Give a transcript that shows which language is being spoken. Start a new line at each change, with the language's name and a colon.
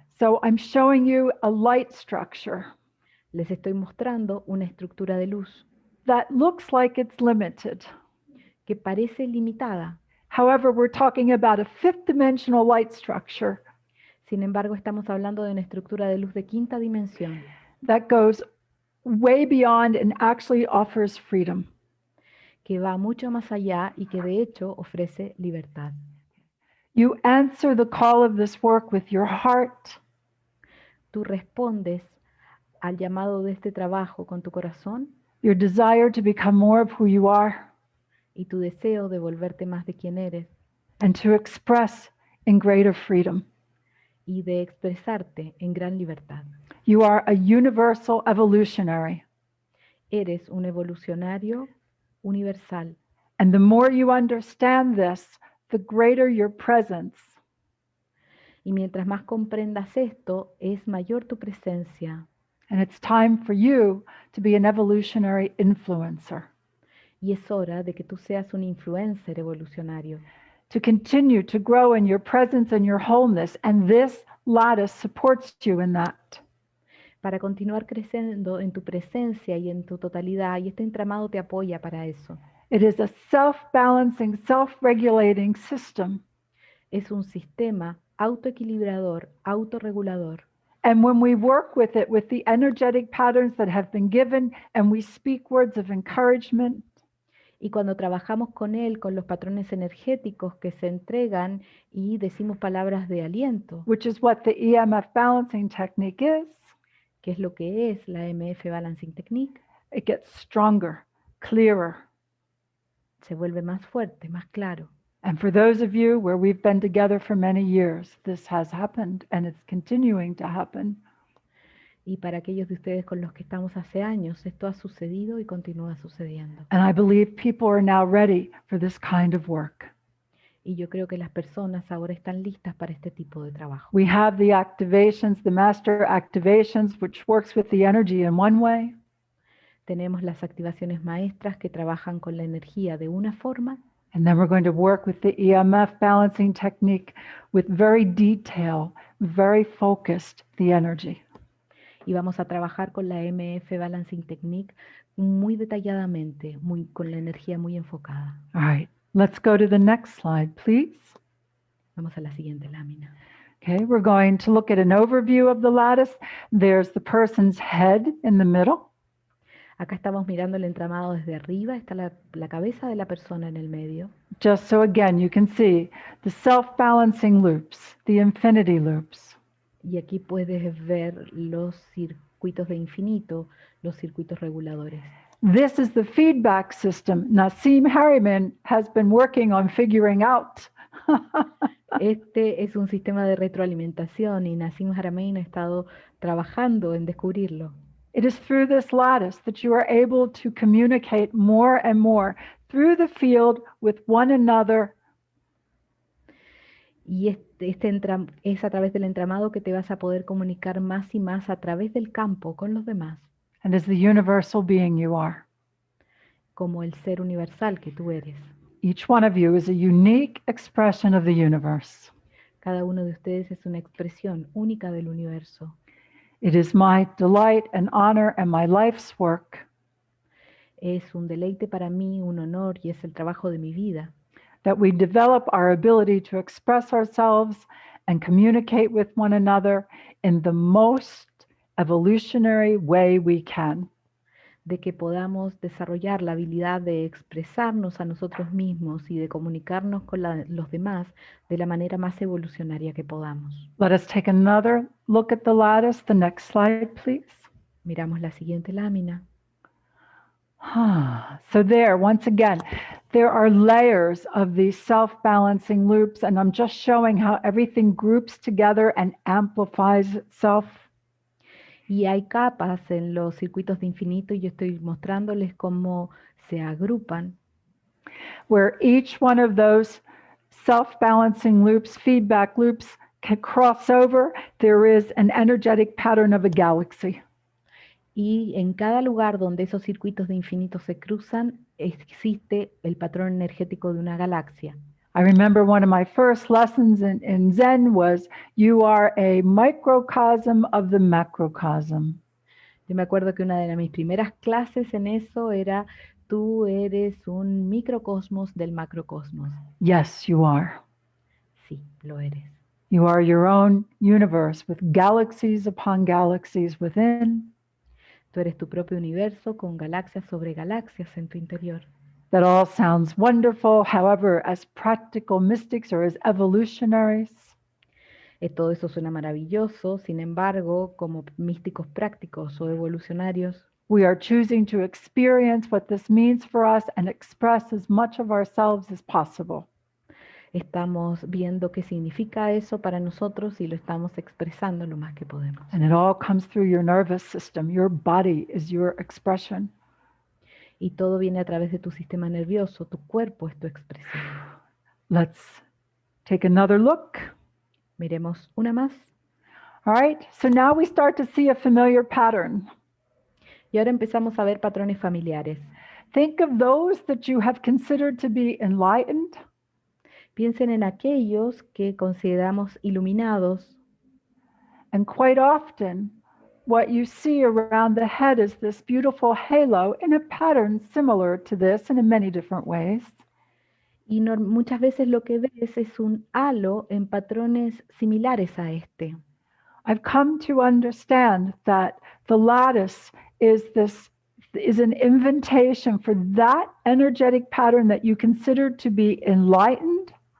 English: So I'm showing you a light structure.
Spanish: Les estoy mostrando una estructura de luz.
English: That looks like it's limited.
Spanish: Que parece limitada.
English: However, we're talking about a fifth dimensional light structure.
Spanish: Sin embargo, estamos hablando de una estructura de luz de quinta dimensión.
English: That goes way beyond and actually offers freedom.
Spanish: Que va mucho más allá y que de hecho ofrece libertad.
English: You answer the call of this work with your heart.
Spanish: Tú respondes al llamado de este trabajo con tu corazón.
English: Your desire to become more of who you are.
Spanish: Y tu deseo de volverte más de quien eres.
English: And to express in greater freedom.
Spanish: Y de expresarte en gran libertad.
English: You are a universal evolutionary.
Spanish: Eres un evolucionario universal.
English: And the more you understand this, the greater your presence.
Spanish: Y mientras más comprendas esto, es mayor tu presencia.
English: And it's time for you to be an evolutionary influencer.
Spanish: Y es hora de que tú seas un influencer evolucionario.
English: To continue to grow in your presence and your wholeness, and this lattice supports you in that.
Spanish: Para continuar creciendo en tu presencia y en tu totalidad, y este entramado te apoya para eso.
English: It is a self-balancing, self-regulating system.
Spanish: Es un sistema autoequilibrador, autorregulador.
English: And when we work with it, with the energetic patterns that have been given, and we speak words of encouragement,
Spanish: y cuando trabajamos con él, con los patrones energéticos que se entregan y decimos palabras de aliento,
English: which is what the EMF balancing technique is,
Spanish: que es lo que es la EMF Balancing Technique,
English: it gets stronger, clearer.
Spanish: Se vuelve más fuerte, más claro.
English: And for those of you where we've been together for many years, this has happened and it's continuing to happen.
Spanish: Y para aquellos de ustedes con los que estamos hace años, esto ha sucedido y continúa sucediendo.
English: And I believe people are now ready for this kind of work.
Spanish: Y yo creo que las personas ahora están listas para este tipo de trabajo.
English: We have the activations, the master activations, which works with the energy in one way.
Spanish: Tenemos las activaciones maestras que trabajan con la energía de una forma.
English: And then we're going to work with the EMF balancing technique with very detail, very focused, the energy.
Spanish: Y vamos a trabajar con la MF Balancing Technique muy detalladamente, con la energía muy enfocada.
English: All right, let's go to the next slide, please.
Spanish: Vamos a la siguiente lámina.
English: Okay, we're going to look at an overview of the lattice. There's the person's head in the middle.
Spanish: Acá estamos mirando el entramado desde arriba, está la cabeza de la persona en el medio.
English: Just so again, you can see the self-balancing loops, the infinity loops.
Spanish: Y aquí puedes ver los circuitos de infinito, los circuitos reguladores.
English: This is the feedback system Nassim Harriman has been working on figuring out.
Spanish: Este es un sistema de retroalimentación y Nassim Haramein ha estado trabajando en descubrirlo.
English: It is through this lattice that you are able to communicate more and more through the field with one another.
Spanish: Y es a través del entramado que te vas a poder comunicar más y más a través del campo con los demás.
English: And as the universal being you are.
Spanish: Como el ser universal que tú eres.
English: Each one of you is a unique expression of the universe.
Spanish: Cada uno de ustedes es una expresión única del universo.
English: It is my delight and honor and my life's work.
Spanish: Es un deleite para mí, un honor y es el trabajo de mi vida.
English: That we develop our ability to express ourselves and communicate with one another in the most evolutionary way we can.
Spanish: De que podamos desarrollar la habilidad de expresarnos a nosotros mismos y de comunicarnos con los demás de la manera más evolucionaria que podamos.
English: Let us take another look at the lattice. The next slide, please.
Spanish: Miramos la siguiente lámina.
English: So there, once again, there are layers of these self-balancing loops, and I'm just showing how everything groups together and amplifies itself.
Spanish: Y hay capas en los circuitos de infinito y yo estoy mostrándoles cómo se agrupan.
English: Where each one of those self-balancing loops, feedback loops, can cross over, there is an energetic pattern of a galaxy.
Spanish: Y en cada lugar donde esos circuitos de infinito se cruzan, existe el patrón energético de una galaxia.
English: I remember one of my first lessons in Zen was, you are a microcosm of the macrocosm.
Spanish: Yo me acuerdo que una de mis primeras clases en eso era, tú eres un microcosmos del macrocosmos.
English: Yes, you are.
Spanish: Sí, lo eres.
English: You are your own universe with galaxies upon galaxies within.
Spanish: Tú eres tu propio universo con galaxias sobre galaxias en tu interior.
English: That all sounds wonderful. However, as practical mystics or as evolutionaries,
Spanish: Todo eso suena maravilloso, sin embargo, como místicos prácticos o evolucionarios,
English: we are choosing to experience what this means for us and express as much of ourselves as possible.
Spanish: estamos viendo qué significa eso para nosotros y lo estamos expresando lo más que podemos.
English: And it all comes through your nervous system. Your body is your expression.
Spanish: Y todo viene a través de tu sistema nervioso, tu cuerpo es tu expresión.
English: Let's take another look.
Spanish: Miremos una más.
English: All right, so now we start to see a familiar pattern.
Spanish: Y ahora empezamos a ver patrones familiares.
English: Think of those that you have considered to be enlightened.
Spanish: Piensen en aquellos que consideramos iluminados.
English: And quite often, what you see around the head is this beautiful halo in a pattern similar to this and in many different ways.
Spanish: Y muchas veces lo que ves es un halo en patrones similares a este.
English: I've come to understand that the lattice is an invitation for that energetic pattern that you consider to be enlightened.